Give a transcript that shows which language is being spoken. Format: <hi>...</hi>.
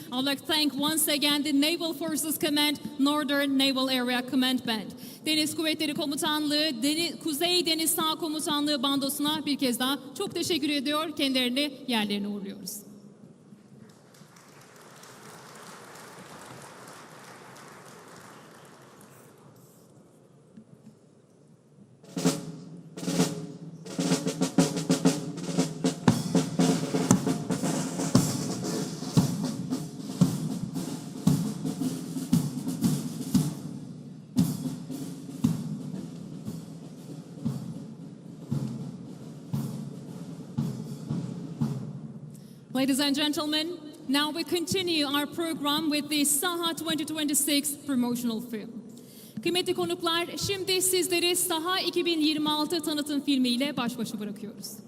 <en>I would like to thank once again the Naval Forces Command, Northern Naval Area Command Band.</en> <tr>Deniz Kuvvetleri Komutanlığı, Kuzey Deniz Saha Komutanlığı bandosuna bir kez daha çok teşekkür ediyor. Kendilerini yerlerine uğurluyoruz.</tr> <en>Ladies and gentlemen, now we continue our program with the SAHA 2026 promotional film.</en> <tr>Kıymetli konuklar, şimdi sizleri SAHA 2026 tanıtım filmiyle baş başa bırakıyoruz.</tr>